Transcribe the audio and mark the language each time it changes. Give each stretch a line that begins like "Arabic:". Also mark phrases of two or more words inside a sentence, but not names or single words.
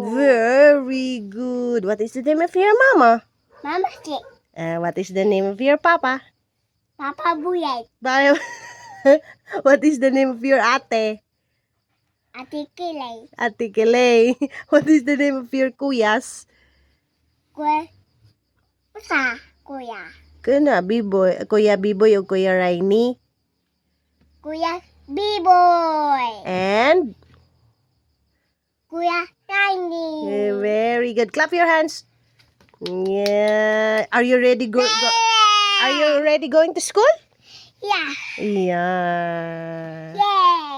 English: Very good. What is the name of your mama? Mama Chick. What is the name of your papa? Papa Buyay. What is the name of your ate? Ate Kilay. Ate Kelay. What is the name of your kuyas? Kuya. Kuna, Biboy. Kuya Biboy o Kuya Rainy? Kuya B-Boy. And? Kuya Tiny. Very good. Clap your hands. Yeah. Are you ready Are you ready going to school? Yeah. Yeah.